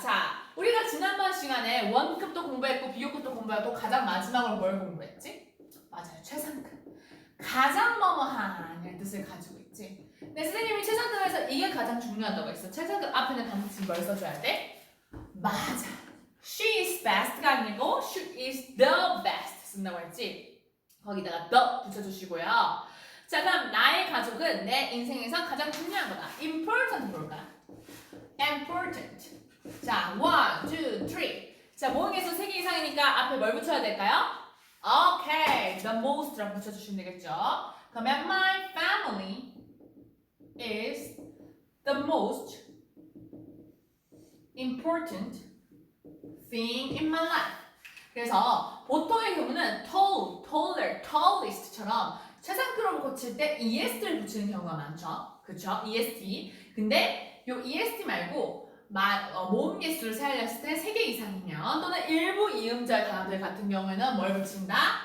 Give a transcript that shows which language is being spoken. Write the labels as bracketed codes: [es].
[ko] 자, 우리가 지난번 시간에 원급도 공부했고 비교급도 공부했고 가장 마지막으로 뭘 공부했지? 맞아요, 최상급. 가장 뭐뭐한 이런 뜻을 가지고 있지. 근데 선생님이 최상급에서 이게 가장 중요하다고 했어. 최상급 앞에는 반드시 뭘 써줘야 돼? 맞아. [en] She is best가 아니고 she is the best [ko] 쓴다고 했지. 거기다가 the 붙여주시고요. 자, 그럼 나의 가족은 내 인생에서 가장 중요한 거다. important 뭘까? important. 자, 1, 2, 3. 자, 모음에서 3개 이상이니까 앞에 뭘 붙여야 될까요? 오케이, [en] the most [ko] 라고 붙여주시면 되겠죠. 그러면 [en] my family is the most important thing in my life. [ko] 그래서 보통의 경우는 [en] tall, taller, tallest [ko] 처럼 최상표를 고칠 때 est를 붙이는 경우가 많죠. 그쵸? est. 근데 요 est 말고 모음 개수를 세알렸을 때 3개 이상이면 또는 일부 이음절 단어들 같은 경우에는 뭘 붙인다?